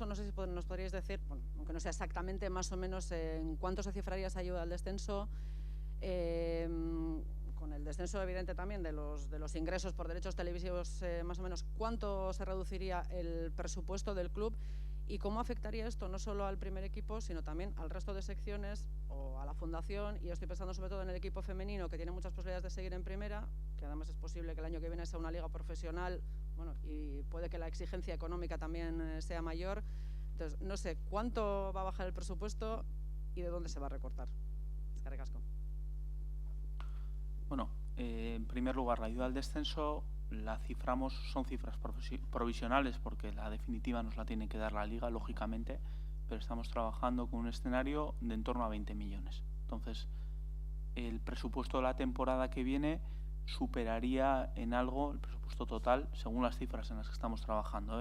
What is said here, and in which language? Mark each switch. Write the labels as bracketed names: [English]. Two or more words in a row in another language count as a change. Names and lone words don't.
[Spanish] No sé si nos podríais decir, bueno, aunque no sea exactamente, más o menos en cuánto se cifraría esa ayuda al descenso, con el descenso evidente también de los ingresos por derechos televisivos, más o menos cuánto se reduciría el presupuesto del club y cómo afectaría esto no solo al primer equipo, sino también al resto de secciones o a la fundación. Y estoy pensando sobre todo en el equipo femenino, que tiene muchas posibilidades de seguir en primera, que además es posible que el año que viene sea una liga profesional, bueno, y puede que la exigencia económica también sea mayor. Entonces, no sé cuánto va a bajar el presupuesto y de dónde se va a recortar. [Basque] Eskerrik asko. [Spanish] Bueno, en primer lugar, la ayuda al descenso la ciframos, son cifras provisionales porque la definitiva nos la tiene que dar la Liga, lógicamente, pero estamos trabajando con un escenario de en torno a 20 millones. Entonces, el presupuesto de la temporada que viene superaría en algo el presupuesto total, según las cifras en las que estamos trabajando.